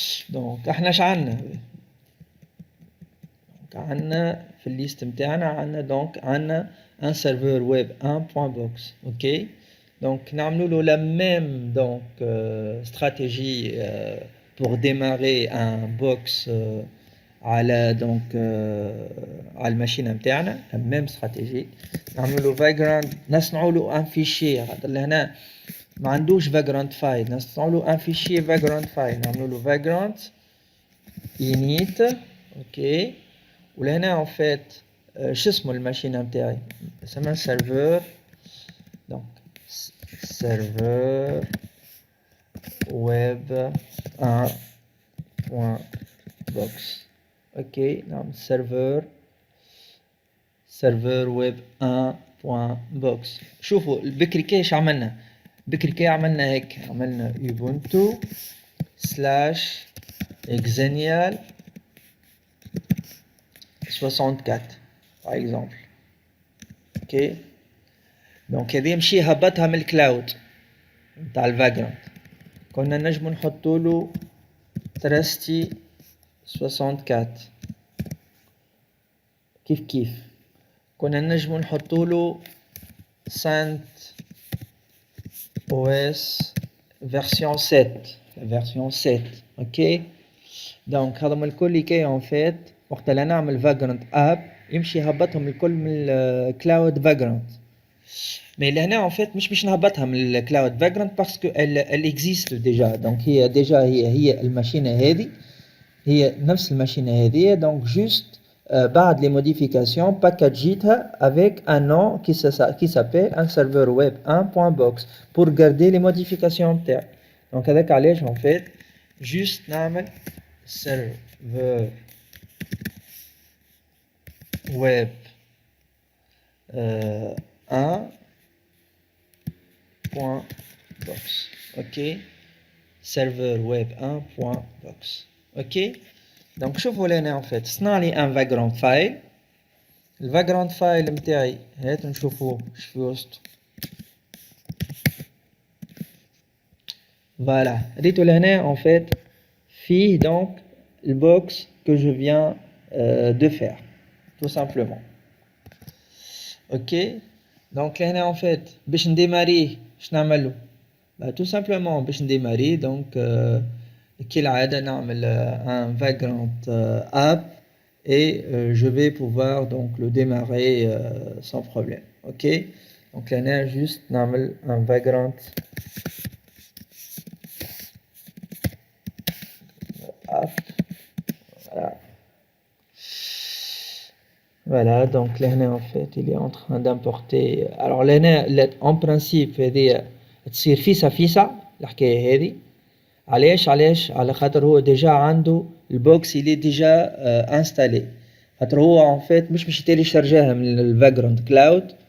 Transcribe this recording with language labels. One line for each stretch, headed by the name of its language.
Arabic: Donc احنا شعلنا donc عندنا في الليست متاعنا عندنا donc عندنا un serveur web 1.box. ok.
French: Donc نعملوا له la même donc stratégie pour démarrer un box على donc على الماشينه نتاعنا. la même stratégie
Arabic: نعملوا له vagrant نصنعوا له ان فيشي خاطر لهنا ما عندوش vagrant file. نصنعوا له ان فيشي vagrant file. نعملوا له vagrant init. ok. ولهنا en fait شو اسمه الماشينه نتاعي اسمها serveur donc serveur web 1.box. ok. نعم serveur web 1.box. شوفوا بكري كيش عملنا. بكري كي عملنا هيك عملنا ubuntu slash xenial 64 par exemple. ok. donc هذه مشي هبطها من الكلاود نتاع الفاجرانت. كنا نجمو نحطوا له ترستي 64 كيف كنا نجمو نحطوا له سانت OS version 7 version 7. ok. donc هذا من الكل كي en fait وقت اللي نعمل فاجرانت اب يمشي يهبطهم الكل من الكلاود فاجرانت.
French: mais
Arabic: لهنا
French: en fait
Arabic: مش باش نهبطها من الكلاود فاجرانت
French: parce que elle existe déjà.
Arabic: donc هي déjà هي الماشينه هذه هي نفس الماشينه هذه.
French: donc juste بعد les modifications packagitها avec un nom qui s'appelle un serveur web 1.box pour garder les modifications نتاعك. donc هذاك علاش en fait juste نعمل serveur web 1.box. ok. serveur web 1.box. ok. donc شوفوا لنا en fait صنع لي un vagrant file.
Arabic: الvagrant file متاعي هات نشوفوه اش في وسط.
French: voilà ريتو لهنا en fait فيه donc le box que je viens de faire tout simplement. ok. donc لهنا en fait
Arabic: باش نديماريه اش نعملو
French: tout simplement باش نديماريه donc كالعادة نعمل un vagrant app et je vais pouvoir donc le démarrer sans problème. ok. donc là juste نعمل un vagrant app. voilà. voilà donc là en fait il est en train d'importer. alors là en principe
Arabic: هذه تصير فيسا الحكاية هذه. علاش على خاطر هو ديجا عنده البوكس اللي ديجا انستالي. خاطر هو en fait مش باش يتيليشارجاها من الفاجرانت كلاود.